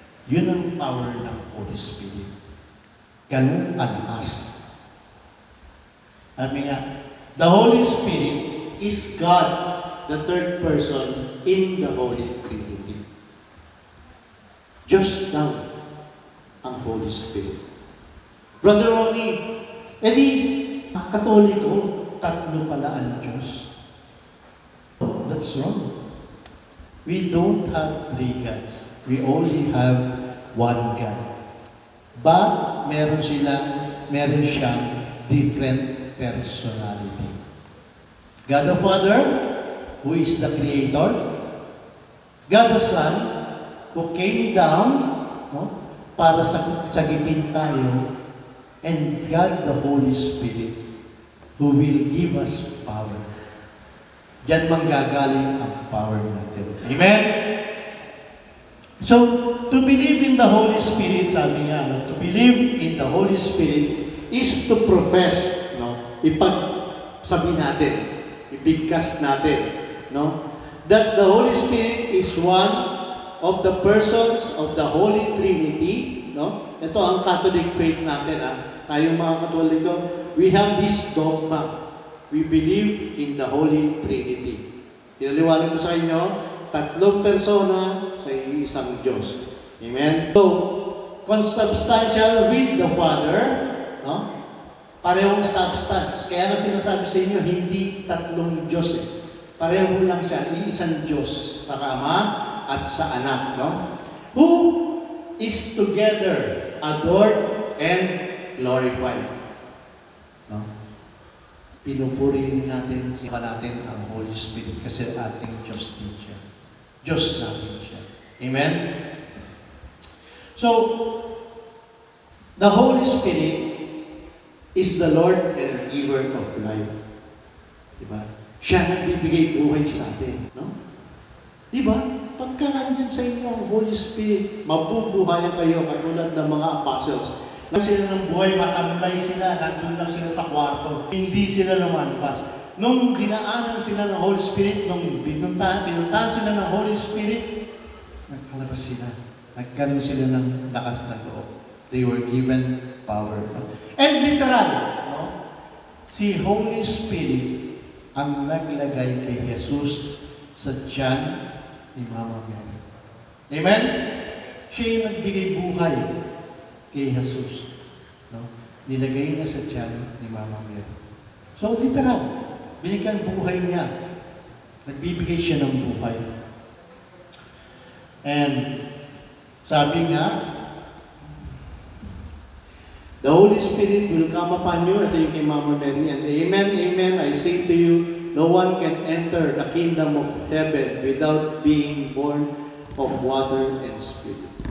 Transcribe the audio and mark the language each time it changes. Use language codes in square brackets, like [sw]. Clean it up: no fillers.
[tl] Yun ang power ng Holy Spirit. Ganun kalakas. Sabi nga, [en] the Holy Spirit is God, the third person in the Holy Trinity. [tl] Just now, ang Holy Spirit. Brother Ronnie, edi, Katoliko, tatlo pala ang Diyos. [en] That's wrong. We don't have three gods. We only have one God. But [tl] meron siyang [en] different personality. God the Father, who is the Creator. God the Son, who came down, no, [tl] para sagipin tayo. [en] And God the Holy Spirit, who will give us power. [tl] Diyan manggagaling ang power natin. Amen? [en] So, to believe in the Holy Spirit, sabi nga, no, to believe in the Holy Spirit is to profess, no, [tl] ipagsabi natin, ibigkas natin, [en] no, that the Holy Spirit is one of the persons of the Holy Trinity, no? [tl] Ito ang Catholic faith natin, ha? Tayong mga Katoliko, [en] we have this dogma. We believe in the Holy Trinity. [tl] Pinaliwanag ko sa inyo, tatlong persona sa isang Diyos. Amen? [en] So, consubstantial with the Father, no? [tl] Parehong substance. Kaya na sinasabi sa inyo, hindi tatlong Diyos eh. Pareho lang siya, iisang Diyos sa Ama at sa Anak, no? [en] Who is together adored and glorified. No? [tl] Pinupuri natin ang Holy Spirit kasi ating Diyos din siya. Diyos natin siya. Amen? [en] So, the Holy Spirit is the Lord and giver of life. [tl] Diba? Siya nagbibigay buhay sa atin. No? Diba? Pagka nandyan sa inyo ang Holy Spirit, mabubuhayan kayo katulad ng mga apostles. Nang sila ng buhay, matamlay sila, nandun lang sila sa kwarto. Hindi sila lumalabas. Nung dinaanan sila ng Holy Spirit, nung pinuntahan sila ng Holy Spirit, nagkalabas sila. Nagkaroon sila ng lakas na loob. [en] They were given power. And literal, no? [tl] Si Holy Spirit ang naglagay kay Jesus sa tiyan ni Mama Mary. Amen? Siya yung nagbigay buhay kay Jesus. No? Nilagay niya sa tiyan ni Mama Mary. So, literal, binigyan buhay niya. Nagbibigay siya ng buhay. [en] And, sabi nga, the Holy Spirit will come upon you, [tl] ito yung kay Mama Mary, [en] and amen, amen, I say to you, no one can enter the kingdom of heaven without being born of water and Spirit.